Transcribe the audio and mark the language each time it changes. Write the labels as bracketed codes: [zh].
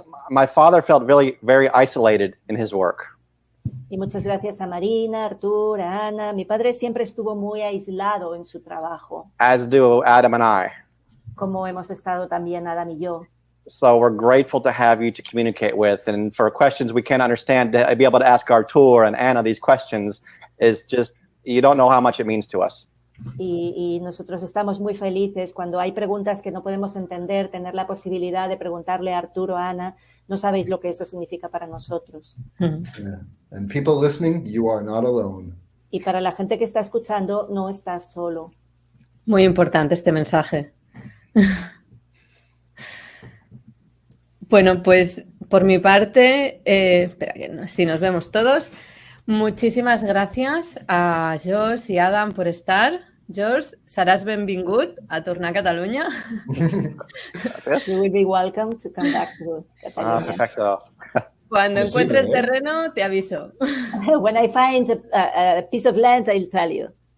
[en] My father felt really very isolated in his work. [es] Y muchas gracias a Marina, Artur, a Ana. Mi padre siempre estuvo muy aislado en su trabajo. [en] As do Adam and I. [es] Como hemos estado también Adam y yo. [en] So we're grateful to have you to communicate with. And for questions we can't understand, to be able to ask Artur and Anna these questions is just, you don't know how much it means to us. [es] Y nosotros estamos muy felices cuando hay preguntas que no podemos entender, tener la posibilidad de preguntarle a Arturo o a Ana. No sabéis lo que eso significa para nosotros. [en] Yeah. And people listening, you are not alone. [es] Y para la gente que está escuchando, no estás solo. Muy importante este mensaje. Bueno, pues por mi parte, espera que si nos vemos todos. Muchísimas gracias a George y Adam por estar. [ca] George, seràs benvingut a tornar a Catalunya. [en] You will be welcome to come back to Catalunya. [es] Perfecto. Cuando encuentre el terreno, te aviso. [en] When I find a piece of land, I'll tell you.